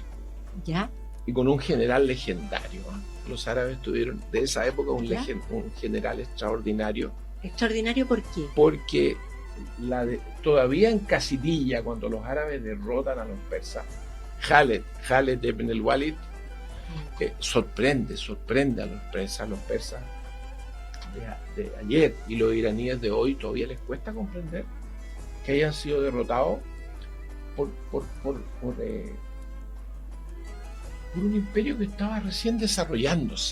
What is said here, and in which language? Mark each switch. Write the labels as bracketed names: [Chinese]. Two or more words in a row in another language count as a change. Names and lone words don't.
[Spanish] ¿ya? Y con un general legendario. Los árabes tuvieron de esa época un general extraordinario. ¿Extraordinario por qué? Porque todavía en Casidilla, cuando los árabes derrotan a los persas, Khaled ibn al-Walid sorprende a los persas de ayer, y los iraníes de hoy todavía les cuesta comprender que hayan sido derrotados por un imperio que estaba recién desarrollándose.